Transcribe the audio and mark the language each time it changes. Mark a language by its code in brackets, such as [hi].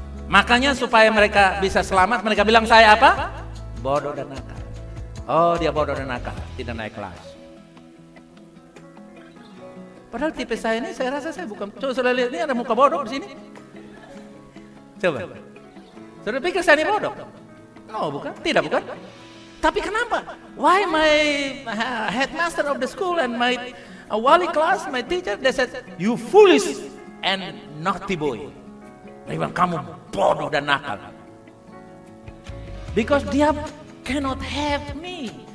[id] Makanya supaya mereka bisa selamat, mereka bilang saya apa? Bodoh dan nakal. Oh, dia bodoh dan nakal, tidak naik kelas. Padahal tipe saya ini, saya rasa saya bukan. Coba saudara lihat, ini ada muka bodoh di sini. Coba. Saudara pikir saya ini bodoh? No, bukan. Tidak, bukan. Tapi kenapa? [en] Why my headmaster of the school and my [id] wali [en] class, my teacher, they said, you foolish and naughty boy. [id] Mereka bilang, kamu bodoh dan nakal. [en] Because [id] dia [en] cannot have me.